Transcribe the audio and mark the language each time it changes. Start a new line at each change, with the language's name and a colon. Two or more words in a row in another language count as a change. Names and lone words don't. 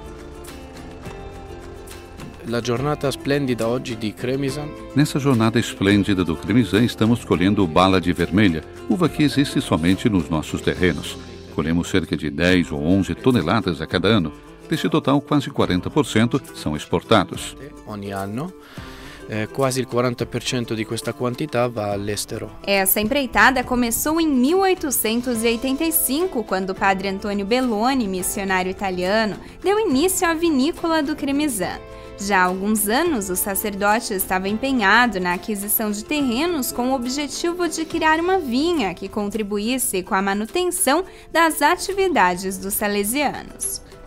Portuguese: Nessa jornada esplêndida do Cremizan, estamos colhendo bala de vermelha, uva que existe somente nos nossos terrenos. Colhemos cerca de 10 ou 11 toneladas a cada ano. Desse total, quase 40% são exportados.
Italian: Ogni anno, quasi il 40% di questa quantità va all'estero.
Portuguese: Essa empreitada começou em 1885, quando o padre Antônio Belloni, missionário italiano, deu início à vinícola do Cremizan. Já há alguns anos, o sacerdote estava empenhado na aquisição de terrenos com o objetivo de criar uma vinha que contribuísse com a manutenção das atividades dos salesianos.